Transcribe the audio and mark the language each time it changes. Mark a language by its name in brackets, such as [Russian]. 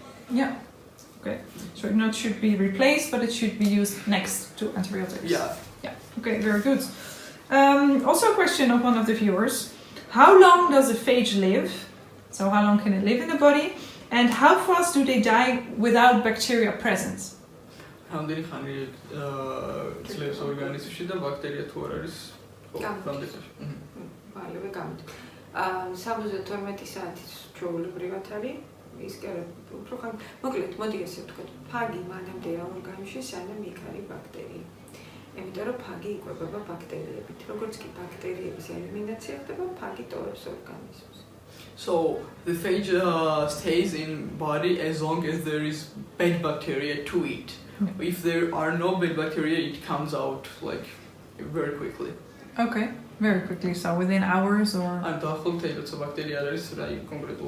[English] Yeah. Okay. So it not should be replaced, but it should be used next to antibiotics. Yeah. Yeah. Okay. Very good. Also a question of one of the viewers. How long does a phage live? So how long can it live in the body? And how fast do they die without bacteria present? [Georgian] რამდენი ხანი ძლებს ორგანიზმში და ბაქტერია თუ არ არის რამდენი? მალევე გამოდის. 72 საათის ჩვეულებრივად არის. ის კი არა, უფრო ხან მოკლედ, მოდი ესე ვთქვათ, ფაგი მანამდე ორგანიზმში სანამ იქ არის ბაქტერია. იმიტომ რომ ფაგი იკვებება ბაქტერიებით. როგორც კი ბაქტერიების ელიმინაცია ხდება, ფაგი ტოვებს ორგანიზმს. [English] So the phage stays in body as long as there is bad bacteria to eat. If there are no bad bacteria, it comes out very quickly. Okay, very quickly. So within hours or? I'm talking about the bacteria that is concretely